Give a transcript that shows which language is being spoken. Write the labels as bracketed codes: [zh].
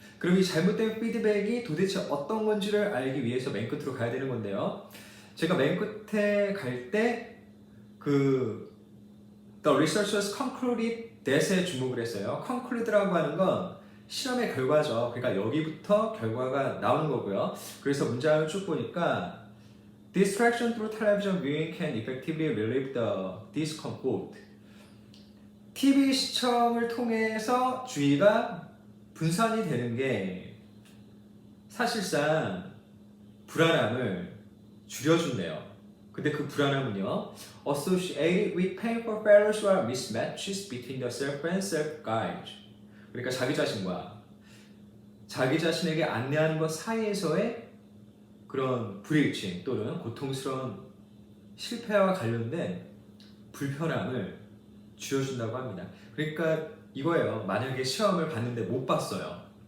[ko] 그럼 이 잘못된 피드백이 도대체 어떤 건지를 알기 위해서 맨 끝으로 가야 되는 건데요. 제가 맨 끝에 갈 때 [en] The researchers concluded that [ko] 에 주목을 했어요. conclude라고 하는 건 실험의 결과죠. 그러니까 여기부터 결과가 나오는 거고요. 그래서 문장을 쭉 보니까 [en] Distraction through television viewing can effectively relieve the discomfort. [ko] TV 시청을 통해서 주의가 분산이 되는 게 사실상 불안함을 줄여준대요. 근데 그 불안함은요, [en] associated with painful failures or mismatches between the self and self-guide. [ko] 그러니까 자기 자신과 자기 자신에게 안내하는 것 사이에서의 그런 불일치 또는 고통스러운 실패와 관련된 불편함을 줄여준다고 합니다. 그러니까 이거예요. 만약에 시험을 봤는데 못 봤어요.